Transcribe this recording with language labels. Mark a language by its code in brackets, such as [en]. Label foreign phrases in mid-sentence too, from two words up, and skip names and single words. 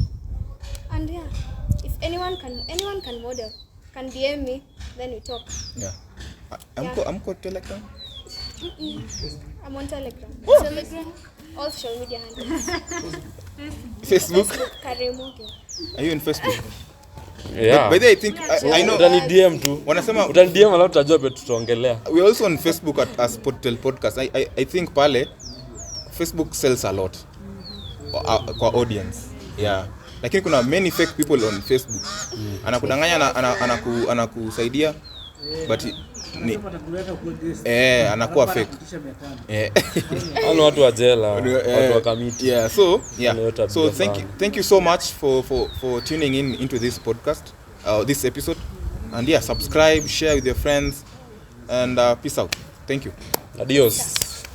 [en] And yeah, if anyone can model, can DM me, then we talk. Yeah. I'm called Telegram. I'm on Telegram. Telegram, all social media handles. Facebook. Moggyo. Are you on Facebook? Yeah. By the way, I think I know. [sw] Utani DM tu. Wanasema utani DM alafu tutajua betu tutaongelea. [en] We also on Facebook as Podtel Podcast. I think pale Facebook sells a lot kwa audience. Yeah. [sw] Lakini kuna [en] many fake people on Facebook. [sw] Anakudanganya anakusaidia [en] but anakuwa fake. [sw] Hao watu wa jela, watu wa kamiti. [en] Yeah, so thank you so much for tuning into this podcast, this episode. And yeah, subscribe, share with your friends, and peace out. Thank you. Adios.